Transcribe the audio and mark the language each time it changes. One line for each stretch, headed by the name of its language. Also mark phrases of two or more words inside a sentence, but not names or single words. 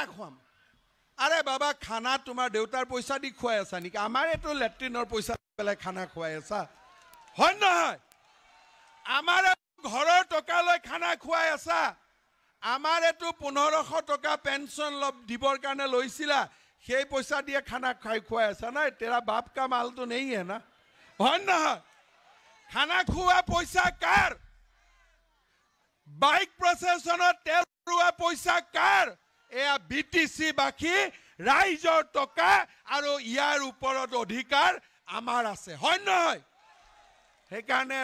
Assamese: খুৱাম আরে বাবা খানা তোমার দেউতার পয়সা দি খুৱাই আছা নেকি আমার এটো লেট্ৰিনৰ পয়সা পেলাই খানা খুৱাই আছা হয় নহয় আমার ঘৰৰ টকা লৈ খানা খুৱাই আছা আমার এটো 1500 টকা পেনশন দিবৰ কাৰণে লৈছিলা সেই পয়সা দিয়ে খানা খুৱাই আছা না
Hindi: तेरा बाप का माल तो नहीं है ना
Assamese: হয় নহয় খানা খুৱা পয়সা কাৰ বাইক প্ৰসেছনত তেল ৰুৱা পয়সা কাৰ এয়া বিটিসি বাকি ৰাইজৰ টকা আৰু ইয়াৰ ওপৰত অধিকাৰ আমাৰ আছে হয় নহয় সেইকাৰণে